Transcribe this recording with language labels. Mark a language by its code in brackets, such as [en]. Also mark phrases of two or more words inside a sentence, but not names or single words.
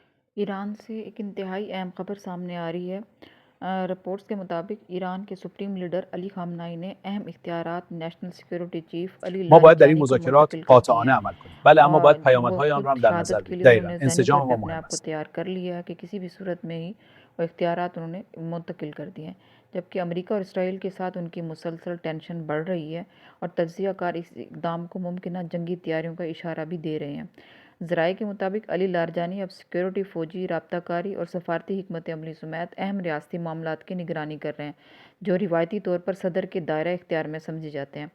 [ur] ایران سے ایک انتہائی اہم خبر سامنے آ رہی ہے۔ رپورٹس کے مطابق ایران کے سپریم لیڈر علی خامنه‌ای نے اہم اختیارات نیشنل سیکیورٹی چیف علی [fa] ما باید در این [ur] لاریجانی کو [fa] مذاکرات [ur] منتقل کر دیے [fa] قاطعانه [ur] ہیں، [fa] عمل کنیم. بله اما باید [ur] اور وہ [fa] پیامدهای آن را [ur] خود [fa] هم در نظر [ur] شہادت کے [fa] بگیریم. [ur] لیے انہوں [fa] دقیقاً [ur] نے ذہنی طور [fa] انسجام [ur] پہ [fa] ما [ur] اپنے [fa] مهم [ur] آپ کو [fa] است. [ur] تیار کر لیا ہے کہ کسی بھی صورت میں ہی وہ اختیارات انہوں نے منتقل کر دیے ہیں، جبکہ امریکہ اور اسرائیل کے ساتھ ان کی مسلسل ٹینشن بڑھ رہی ہے اور تجزیہ کار اس اقدام کو ممکنہ جنگی تیاریوں کا اشارہ بھی دے رہے ہیں۔ ذرائع کے مطابق علی لاریجانی اب سیکیورٹی، فوجی، رابطہ کاری اور سفارتی حکمت عملی سمیت اہم ریاستی معاملات کی نگرانی کر رہے ہیں، جو روایتی طور پر صدر کے دائرہ اختیار میں سمجھے جاتے ہیں۔